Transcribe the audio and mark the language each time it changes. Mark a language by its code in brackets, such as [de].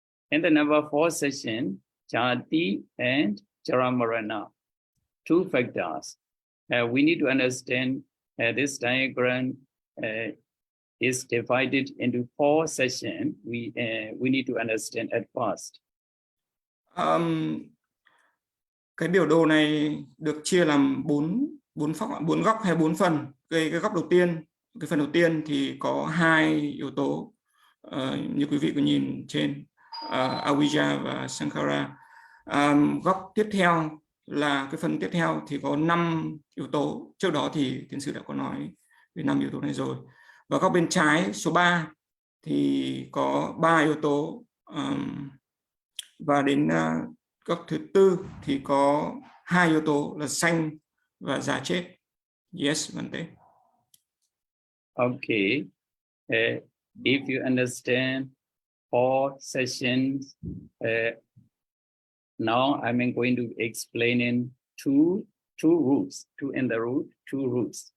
[en] In the number 4 session, Jati and Charamarana, 2 factors. We need to understand this diagram is divided into 4 sessions. We need to understand at first. [vi] Cái biểu đồ này được chia làm 4 góc hay 4 phần. Cái góc đầu tiên, cái phần đầu tiên thì có 2 yếu tố như quý vị có nhìn trên Avijja và Sankhara. Góc tiếp theo là cái phần tiếp theo thì có 5 yếu tố. Trước đó thì Thiền sư đã có nói về 5 yếu tố này rồi. Và góc bên trái số 3 thì có 3 yếu tố. Và đến góc thứ 4 thì có 2 yếu tố là sanh và già chết. [en] Yes, Bante. Okay. If you understand 4 sessions, now I'm going to explain in 2 two roots, two in the root, two roots.